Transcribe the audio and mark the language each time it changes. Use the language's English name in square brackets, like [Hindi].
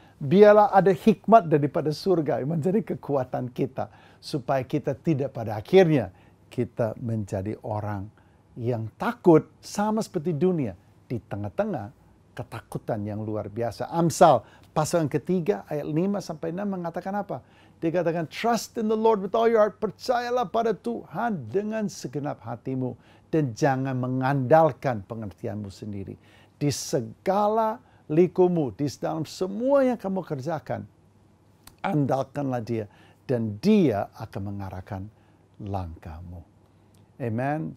[Indonesian] Biarlah ada hikmat daripada surga yang menjadi kekuatan kita, supaya kita tidak pada akhirnya kita menjadi orang yang takut sama seperti dunia di tengah-tengah ketakutan yang luar biasa. Amsal pasal yang ketiga ayat 5-6 mengatakan apa? Dia katakan, [English] trust in the Lord with all your heart. [Indonesian] Percayalah pada Tuhan dengan segenap hatimu. Dan jangan mengandalkan pengertianmu sendiri. Di segala likumu, di dalam semua yang kamu kerjakan, andalkanlah dia. Dan dia akan mengarahkan langkahmu. Amen.